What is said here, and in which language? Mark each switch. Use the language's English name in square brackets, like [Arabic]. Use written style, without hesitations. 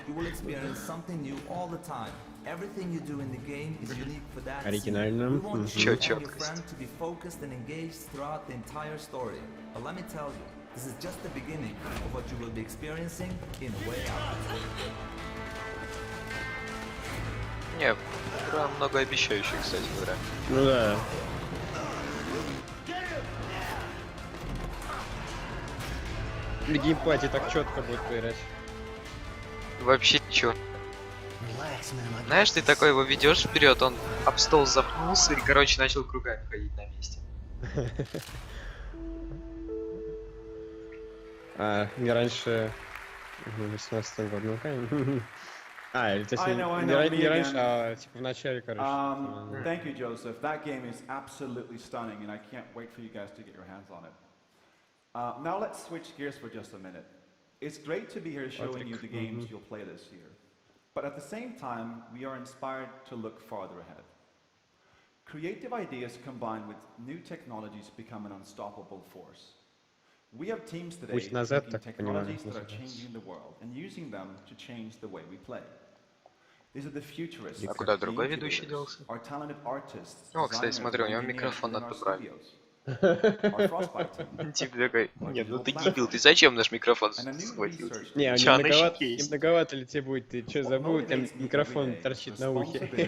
[English] You will experience something new all the time. Everything you do in the game is unique for that. [Russian] Оригинально. [English] We want you and your friend to be focused and engaged throughout the entire story. But let me tell you, this is just the beginning of what you will be experiencing in a way out. [Russian] Не, игра многообещающая, кстати говоря. Ну да. В геймпаде так четко будет играть. Вообще чё? Знаешь, ты такой его ведешь вперед, он об стол запнулся и, короче, начал кругами ходить на месте. Не раньше... 18 год, ну конечно. Или точнее, не раньше, а типа в начале, короче. [English] Thank you, Joseph. That game is absolutely stunning, and I can't wait for you guys to get your hands on it. Now let's switch gears for just a minute. It's great to be here showing you the games you'll play this year. But at the same time, we are inspired to look farther ahead. Creative ideas combined with new technologies become an unstoppable force. We have teams today making technologies that are changing the world and using them to change the way we play. These are the futurists, our talented artists, [Russian] О, кстати, смотри, у него микрофон надо поправить. Типа такой, нет, ну ты дебил, ты зачем наш микрофон схватил? Не, многовато ли тебе будет, ты что забыл, там микрофон торчит на ухе.